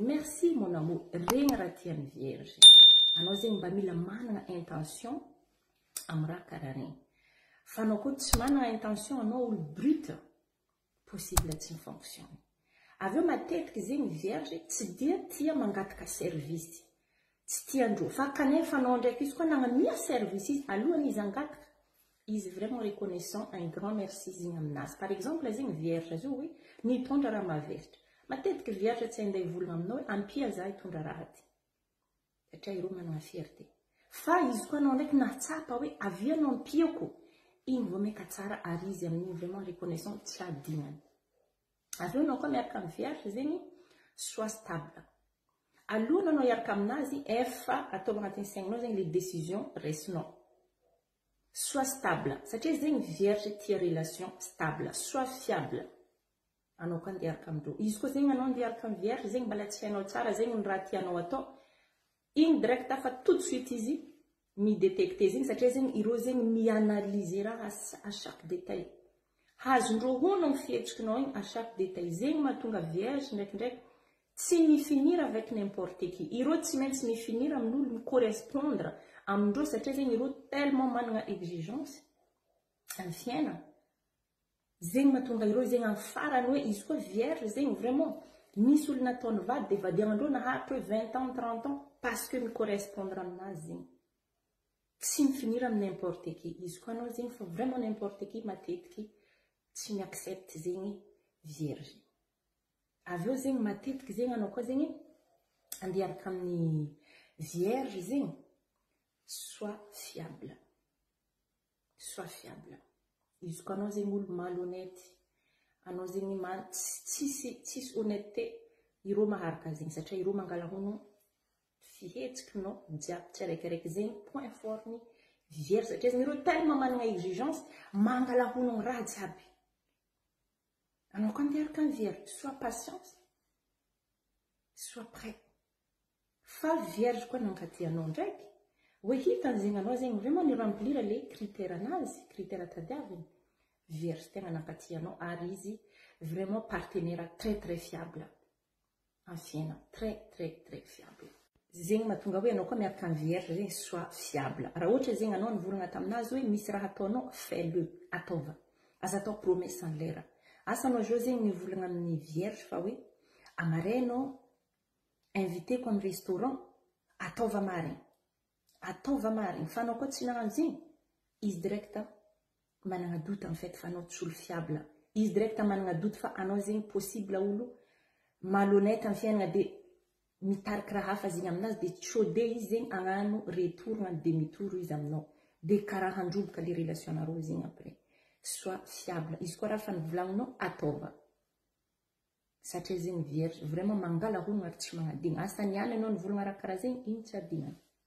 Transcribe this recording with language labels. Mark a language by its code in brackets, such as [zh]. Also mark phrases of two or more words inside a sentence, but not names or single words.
[fr] Merci mon amour. [mg] Regny raha tiany vierge. Anao zegny mba mila manana intention amin'ny raha karaha regny. Fa anao koa tsy manana intention anao olo brut, possible tsy fonctionne. Aveo matetiky zegny vierge tsy dia tia mangataka service. Tsy tiandrô. Fa kanefa anao ndraiky izy koa nagnamia service izy alohany izy angataka. Izy vraiment reconnaissant [fr] un grand merci [mg] zegny aminazy. [fr] Par exemple, [mg] zegny vierge zao hoe nitondra raha maveritra. Matetiky vierge tsy andeha hivolagna aminao ampia za hitondra raha ty. Satria irô manana fierté. Fa izy koa anao ndraiky natsapa hoe avianao ampiako. Igny vao meka tsara ary izy amin'igny vraiment reconnaissant tsy adignany. Aveo anao koa miaraka amin'ny vierge zegny [fr] sois stable. [mg] Alohan'ny anao hiaraka aminazy efa atao agnatin'ny saigninao zegny [fr] les décisions [mg] resinao. [fr] Sois stable. [mg] Satria zegny vierge tia [fr] relation stable. Sois fiable. [mg] Anao koa andeha hiaraka amindrô. Izy koa zegny anao andeha hiaraka amin'ny vierge zegny mbala tsy hainao tsara zegny ny raha tianao atao. Igny direct fa [fr] tout de suite [mg] izy mi-détecter zegny satria zegny irô zegny mi-analyser raha [fr] à chaque détail. [mg] Hazondrô honogno fihetsikinao igny [fr] à chaque détail. [mg] Zegny mahatonga vierge ndraikindraiky tsy mifinir [fr] avec n'importe qui. [mg] Irô tsy maintsy mifinir amin'olo mi-correspondre amindrô satria zegny irô [fr] tellement manana exigence [mg] amin'ny fiainana. Zegny mahatonga irô zegny amin'ny farany hoe izy koa vierge zegny vraiment nisy olo nataony vady dia vadianandrô naharitra hoe [fr] 20 ans, 30 ans parce que [mg] mi-correspondre aminazy zegny. Tsy mifinir amin'ny [fr] n'importe qui. [mg] Izy koa anao zegny fa vraiment [fr] n'importe qui [mg] matetiky tsy mi-accepte zegny vierge. Aveo zegny matetiky zegny anao koa zegny andeha hiaraka amin'ny vierge zegny [fr] sois fiable. Sois fiable. [mg] Izy koa anao zegny olo malhonnête, anao zegny tsisy honnêteté, irô maharaka zegny satria irô mangalahono fihetsikinao jiaby tsiraikiraiky zegny [fr] point fort [mg] ny vierge satria zegny irô tellement manana exigence mangalahono raha jiaby. Anao koa andeha hiaraka amin'ny vierge, [fr] sois patience, sois prêt. [mg] Fa vierge koa nankaty anao ndraiky hoe hitany zegny anao zegny vraiment ni [fr] remplir les critères [mg] anazy, critères tadiaviny. Vierge tegna nankaty anao ary izy vraiment [fr] partenaire très très fiable. En fiainana très très très fiable. [mg] Zegny mahatonga hoe anao koa miaraka amin'ny vierge zegny [fr] sois fiable. [mg] Raha ohatra zegny anao nivolagna taminazy hoe misy raha ataonao fais-le, ataova. Aza atao [fr] promesse en l'air. [mg] Asa anao zao zegny nivolagna amin'ny vierge fa hoe amarainao invité ko amin'ny restaurant, ataova marigny. Ataova marigny. Fa anao koa tsy nagnano zegny, izy direct manana [fr] doute en fait [mg] fa anao tsy olo fiable. izy direct managna doute fa anao zegny possible olo malhonnête amin'ny fiainagna de mitariky raha hafa zegny aminazy de tsode izy zegny agnano retour na [fr] demi tour [mg] izy aminao de karaha handroboka le relation nareo zegny [fr] après soit fiable [mg] izy koa raha fa nivolagninao ataova satria zegny vierge vraiment mangala honogna ary tsy magnadigna asa niany anao nivolagna raha karaha zegny igny tsy adinana